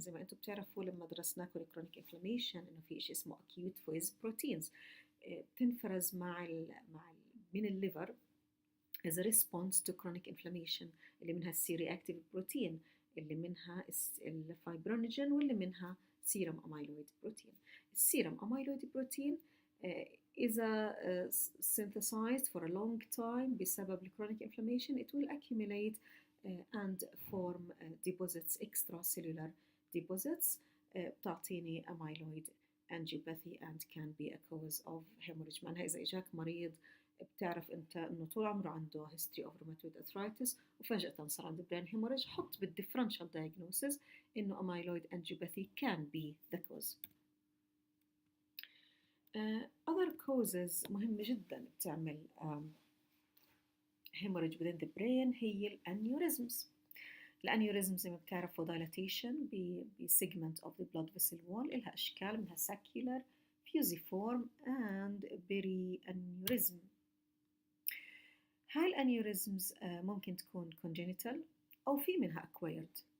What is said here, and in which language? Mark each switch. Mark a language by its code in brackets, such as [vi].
[ar] زي ما انتم بتعرفوا لما درسنا كرونيك انفلاميشن انه في شيء اسمه اكيوت فويز بروتينز بتنفرز من الليفر [en] as a response to chronic inflammation، [ar] اللي منها السي رياكتيف بروتين، اللي منها الفايبرونيجين، واللي منها سيرم اميلويد بروتين. السيرم اميلويد بروتين إذا [en] synthesized for a long time بسبب chronic inflammation it will accumulate and form deposits, extracellular deposits [ar] بتعطيني [en] amyloid angiopathy and can be a cause of hemorrhage. [ar] معناها إذا إجاك مريض بتعرف أنت إنه طول عمره عنده [en] history of rheumatoid arthritis [ar] وفجأة صار عنده brain hemorrhage، حط بالdifferential diagnosis إنه [en] amyloid angiopathy can be the cause. other causes [ar] مهمة جدا بتعمل [en] hemorrhage within the brain [ar] هي الانيوريزمز. الانيوريزمز زي ما بتعرفوا [en] dilatation segment of the blood vessel wall، [ar] إلها أشكال منها [en] saccular، fusiform and perianeurysm. [ar] هاي الانيوريزمز ممكن تكون congenital أو في منها acquired.